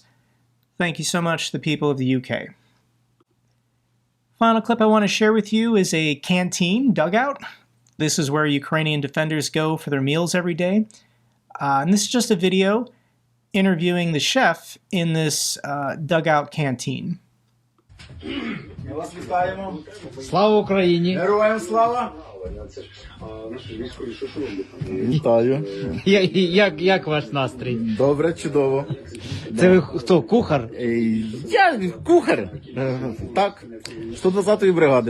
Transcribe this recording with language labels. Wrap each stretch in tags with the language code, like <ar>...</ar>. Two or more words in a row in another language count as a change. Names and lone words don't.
<en>Thank you so much to the people of the UK. Final clip I want to share with you is a canteen dugout. This is where Ukrainian defenders go for their meals every day. And this is just a video interviewing the chef in this dugout canteen.</en> <uk>Ми вас вітаємо. Слава Україні! Героям слава! Вітаю. Як ваш настрій? Добре, чудово. Це ви хто, кухар? Я кухар. Так, 120-ї бригади.</uk>